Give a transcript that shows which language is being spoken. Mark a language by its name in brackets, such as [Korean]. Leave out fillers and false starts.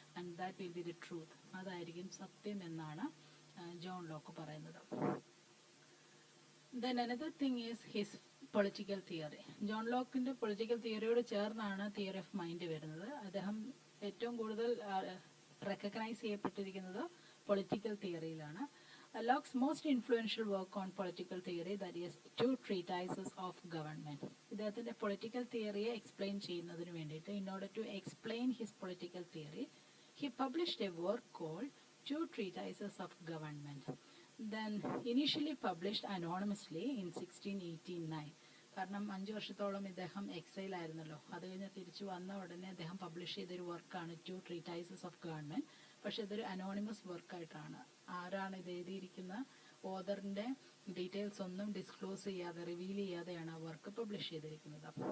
[English] And that will be the truth. [Malayalam] അതായിരിക്കും സത്യം എന്നാണ് ജോൺ ലോക്ക് പറയുന്നത്. [English] Then another thing is his political theory. [Malayalam] John ലോക്കിൻ്റെ political തിയറിയോട് ചേർന്നാണ് theory of mind വരുന്നത്. അദ്ദേഹം ഏറ്റവും കൂടുതൽ recognise ചെയ്യപ്പെട്ടിരിക്കുന്നത് political തിയറിയിലാണ്. [English] Locke's most influential work on political theory, that is, 2 treatises of government. [Malayalam] ഇദ്ദേഹത്തിൻ്റെ പൊളിറ്റിക്കൽ തിയറിയെ എക്സ്പ്ലെയിൻ ചെയ്യുന്നതിന് വേണ്ടിയിട്ട്, [English] in order to explain his political theory, he published a work called 2 treatises of government. Then initially published anonymously in 1689. [Malayalam] കാരണം 5 വർഷത്തോളം ഇദ്ദേഹം എക്സൈലായിരുന്നല്ലോ. അത് കഴിഞ്ഞ് തിരിച്ചു വന്ന ഉടനെ അദ്ദേഹം പബ്ലിഷ് ചെയ്തൊരു വർക്കാണ് 2 treatises of government. പക്ഷെ ഇതൊരു അനോണിമസ് വർക്കായിട്ടാണ്. ആരാണ് ഇത് എഴുതിയിരിക്കുന്ന ഓതറിൻ്റെ ഡീറ്റെയിൽസ് ഒന്നും ഡിസ്ക്ലോസ് ചെയ്യാതെ, റിവീൽ ചെയ്യാതെയാണ് ആ വർക്ക് പബ്ലിഷ് ചെയ്തിരിക്കുന്നത്.